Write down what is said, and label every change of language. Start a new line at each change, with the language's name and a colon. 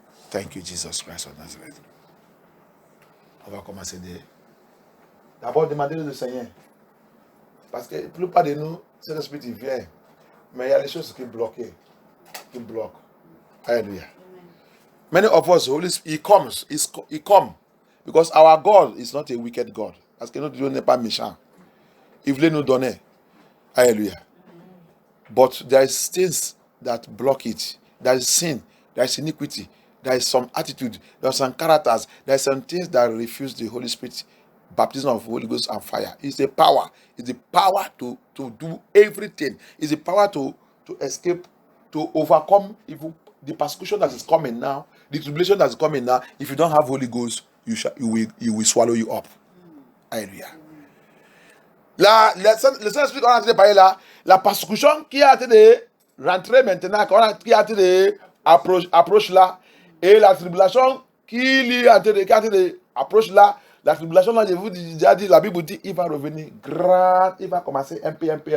English: Thank you, Jesus Christ of Nazareth.
French: On va commencer d'abord demander au Seigneur. Parce que la plupart de nous, c'est l'esprit qui vient. Mais il y a des choses qui bloquent. Hallelujah.
English: Many of us, Holy Spirit, he comes. Because our God is not a wicked God.
French: Parce que notre Dieu n'est pas méchant. Il voulait nous donner. Hallelujah.
English: But there is things that block it. There is sin. There is iniquity. There is some attitude. There are some characters. There are some things that refuse the Holy Spirit. Baptism of Holy Ghost and fire. It's the power. It's the power to do everything. It's the power to escape, to overcome even the persecution that is coming now, the tribulation that is coming now. If you don't have Holy Ghost, he will swallow you up. Hallelujah.
French: Le Saint-Esprit qu'on a en train de parler là, la persécution qui a été de rentrer maintenant, qui a été de approche là, et la tribulation qui a été de approche là, la tribulation là, je vous ai déjà dit, la Bible dit, il va revenir grand, il va commencer un peu.